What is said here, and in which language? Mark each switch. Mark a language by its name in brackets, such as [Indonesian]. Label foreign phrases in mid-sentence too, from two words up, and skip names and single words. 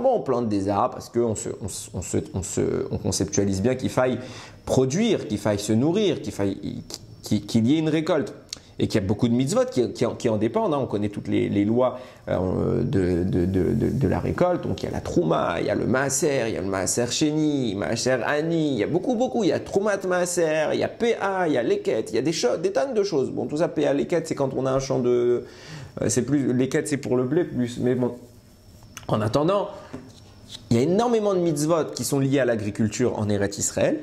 [French] Bon, on plante des arbres parce qu'on on conceptualise bien qu'il faille produire, qu'il faille se nourrir, qu'il y ait une récolte. Et qu'il y a beaucoup de mitzvot qui en dépendent. Hein. On connaît toutes les lois de la récolte. Donc il y a la trouma, il y a le maaser, il y a le [Hebrew] מעשר שני מעשר עני, [French] il y a beaucoup. Il y a [Hebrew] תרומת מעשר, [French] il y a PA, il y a leket, il y a des tonnes de choses. Bon, tout ça, PA, leket, c'est quand on a un champ de... c'est plus, leket, c'est pour le blé plus. Mais bon, en attendant... Il y a énormément de mitzvot qui sont liés à l'agriculture en Eretz Israël.